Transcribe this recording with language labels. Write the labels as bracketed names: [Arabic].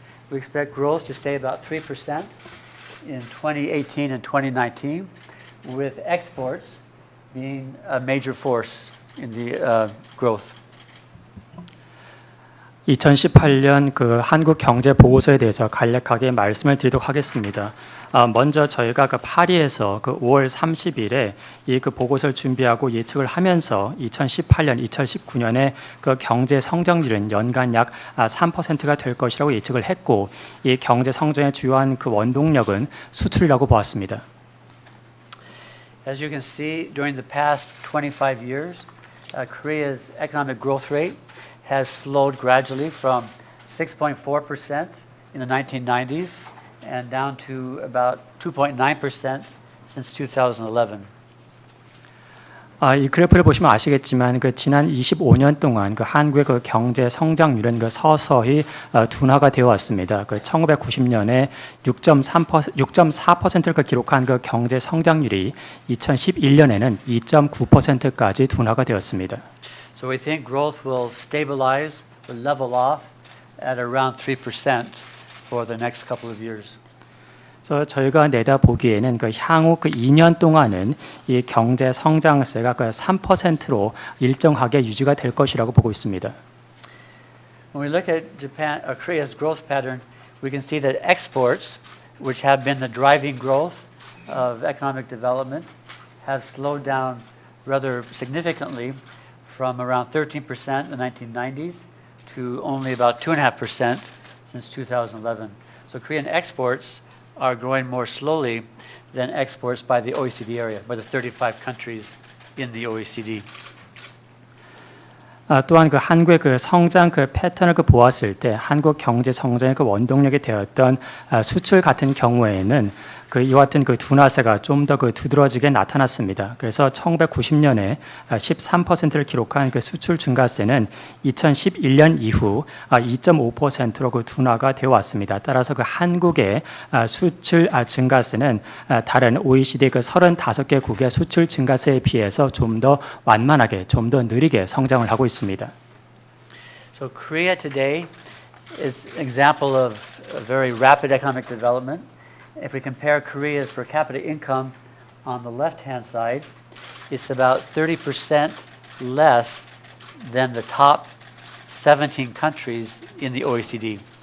[English] We expect growth to stay about 3% in 2018 and 2019, with exports being a major force in the growth. [Korean] 2018년 그 한국 경제 보고서에 대해서 간략하게 말씀을 드리도록 하겠습니다. 먼저 저희가 그 파리에서 그 5월 30일에 이 그 보고서를 준비하고 예측을 하면서 2018년, 2019년에 그 경제 성장률은 연간 약 3%가 될 것이라고 예측을 했고, 이 경제 성장의 주요한 그 원동력은 수출이라고 보았습니다. [English] As you can see, during the past 25 years, Korea's economic growth rate has slowed gradually from 6.4% in the 1990s and down to about 2.9% since 2011. [Korean] 이 그래프를 보시면 아시겠지만 그 지난 25년 동안 그 한국의 그 경제 성장률은 그 서서히 둔화가 되어 왔습니다. 그 1990년에 6.4%를 기록한 그 경제 성장률이 2011년에는 2.9%까지 둔화가 되었습니다. [English] So we think growth will stabilize, will level off at around 3% for the next couple of years. [Korean] 그래서 저희가 내다보기에는 그 향후 그 2년 동안은 이 경제 성장세가 그 3%로 일정하게 유지가 될 것이라고 보고 있습니다. [English] When we look at Korea's growth pattern, we can see that exports, which have been the driving growth of economic development, have slowed down rather significantly from around 13% in the 1990s to only about 2.5% since 2011. So Korean exports are growing more slowly than exports by the OECD area, by the 35 countries in the OECD. [Korean] 또한 그 한국의 그 성장 그 패턴을 그 보았을 때 한국 경제 성장의 그 원동력이 되었던 수출 같은 경우에는 그 이와 같은 그 둔화세가 좀 더 그 두드러지게 나타났습니다. 그래서 1990년에 13%를 기록한 그 수출 증가세는 2011년 이후 2.5%로 그 둔화가 되어 왔습니다. 따라서 그 한국의 수출 증가세는 다른 OECD 그 35개국의 수출 증가세에 비해서 좀 더 완만하게, 좀 더 느리게 성장을 하고 있습니다. [English] So Korea today is an example of a very rapid economic development. If we compare Korea's per capita income on the left-hand side, it's about 30% less than the top 17 countries in the OECD.